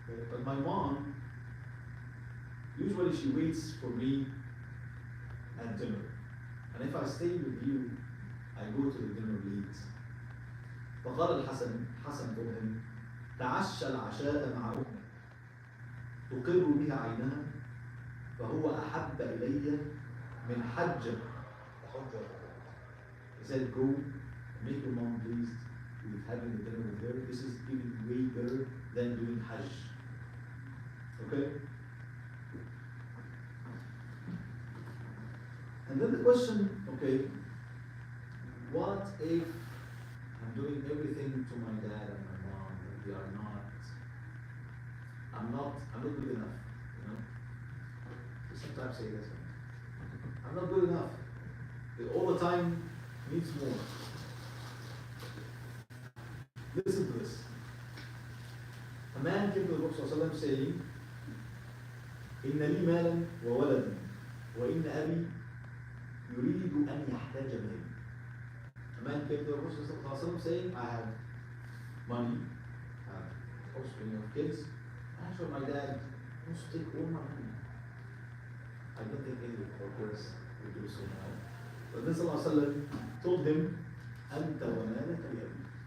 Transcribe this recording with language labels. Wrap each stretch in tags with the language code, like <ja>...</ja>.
<en>But my mom, usually she waits for me at had dinner. And if I stay with you, I go to the dinner late.</en> <ar>فقال الحسن</ar> <en>told him</en> <ar>تعشى العشاء مع أمك تقر بها عينها فهو أحب إلي من حجة.</ar> <en>He said, go make your mom pleased with having the dinner with her. This is even way better than doing Hajj. Okay? And then the question, okay, what if I'm doing everything to my dad and my mom and they are not, I'm not good enough, you know? We sometimes say this, I'm not good enough. They all the time needs more. Listen to this. A man came to the Prophet ﷺ saying,</en> <ar>إن لي مالا وولدا وإن أبي يريد أن يحتاج به.</ar> <en>A man came to the Prophet ﷺ saying, I have money, I have offspring of kids, and actually my dad wants to take all my money. I don't think any of our parents would do so now. But then ﷺ told him,</en> <ar>أنت ومالك لأبي.</ar>